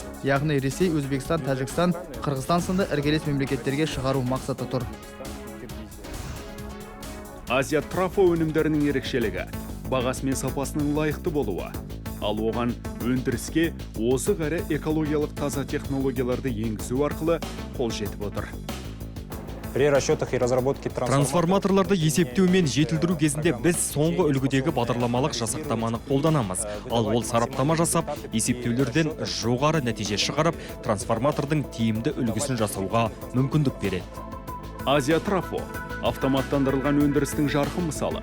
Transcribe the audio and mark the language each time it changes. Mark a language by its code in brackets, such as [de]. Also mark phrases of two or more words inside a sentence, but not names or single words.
[kk] Яғни Ресей, Өзбекстан, Тәжікстан, Қырғызстан сынды іргелес мемлекеттерге шығару мақсаты тұр. Азия трафо өнімдерінің ерекшелігі бағасы мен сапасының лайықты болуы. Ал оған өндіріске озық әрі экологиялық таза технологияларды енгізу арқылы қол жетіп отыр. [ru] При расчетах и разработке [kk] Трансформаторларды есептеу мен жетілдіру кезінде біз соңғы үлгідегі бағдарламалық жасақтаманы қолданамыз. Ал ол сараптама жасап, есептеулерден жоғары нәтиже шығарып, трансформатордың тиімді үлгісін жасауға мүмкіндік береді. Азия трафо автоматтандырылған өндірістің жарқын мысалы.